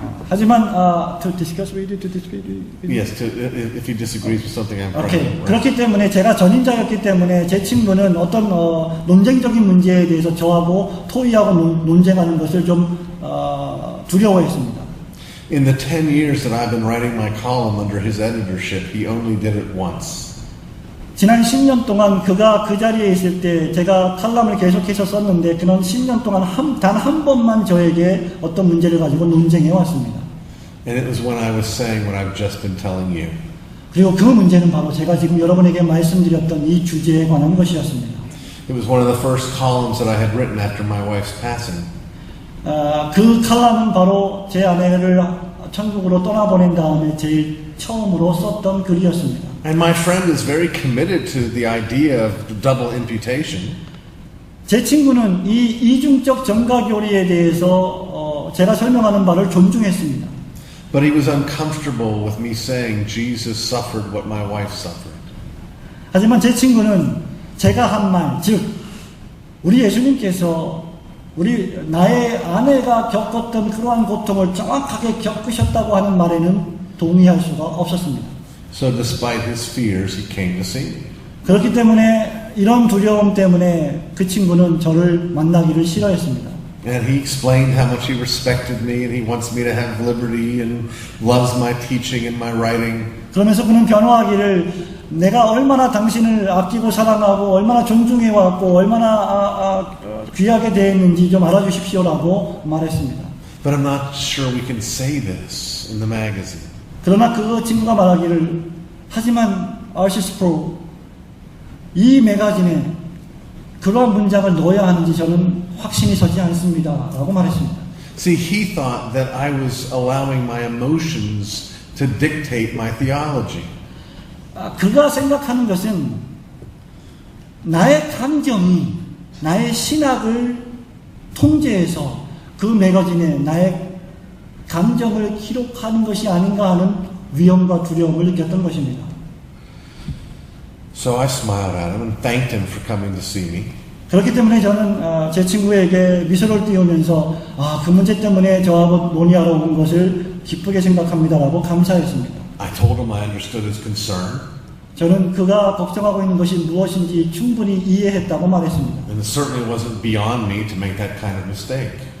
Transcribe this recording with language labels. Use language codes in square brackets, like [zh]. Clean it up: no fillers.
[ko] 하지만 [en] to discuss with you, to dispute with you. Yes, if he disagrees with something I'm 오케이. right? [ko] 그렇기 때문에 제가 전임자였기 때문에 제 친구는 어떤 논쟁적인 문제에 대해서 저하고 토의하고 논쟁하는 것을 좀 두려워했습니다. [en] In the 10 years that I've been writing my column under his editorship, he only did it once. [ko] 지난 10년 동안 그가 그 자리에 있을 때 제가 칼럼을 계속해서 썼는데 그는 10년 동안 단 한 번만 저에게 어떤 문제를 가지고 논쟁해 왔습니다. [en] And it was when I was saying what I've just been telling you. [ko] 그리고 그 문제는 바로 제가 지금 여러분에게 말씀드렸던 이 주제에 관한 것이었습니다. [en] It was one of the first columns that I had written after my wife's passing. [ko] 그 칼럼은 바로 제 아내를 천국으로 떠나보낸 다음에 제일 처음으로 썼던 글이었습니다. [en] And my friend is very committed to the idea of double imputation. [ko] 제 친구는 이 이중적 전가교리에 대해서 제가 설명하는 바를 존중했습니다. [en] But he was uncomfortable with me saying Jesus suffered what my wife suffered. [ko] 하지만 제 친구는 제가 한 말, 즉 우리 예수님께서 우리 나의 아내가 겪었던 그러한 고통을 정확하게 겪으셨다고 하는 말에는 동의할 수가 없었습니다. [en] So despite his fears, he came to see me. [ko] 그렇기 때문에 이런 두려움 때문에 그 친구는 저를 만나기를 싫어했습니다. [en] And he explained how much he respected me and he wants me to have liberty and loves my teaching and my writing. [ko] 그러면서 그는 변호하기를 내가 얼마나 당신을 아끼고 사랑하고 얼마나 존중해왔고 얼마나 귀하게 대했는지 좀 알아주십시오라고 말했습니다. [en] But I'm not sure we can say this in the magazine. [ko] 그러나 그 친구가 말하기를 하지만 RCS 프로 이 매거진에 그러한 문장을 넣어야 하는지 저는 확신이 서지 않습니다 라고 말했습니다. [en] See, he thought that I was allowing my emotions to dictate my theology. [ko] 그가 생각하는 것은 나의 감정이 나의 신학을 통제해서 그 매거진에 나의 감정을 기록하는 것이 아닌가 하는 위험과 두려움을 느꼈던 것입니다. [en] So I smiled at him and thanked him for coming to see me. [ko] 그렇기 때문에 저는 제 친구에게 미소를 띄우면서 그 문제 때문에 저하고 논의하러 온 것을 기쁘게 생각합니다라고 감사했습니다. [en] I told him I understood his concern. [ko] 저는 그가 걱정하고 있는 것이 무엇인지 충분히 이해했다고 말했습니다. [en] And it certainly wasn't beyond me to make that kind of mistake.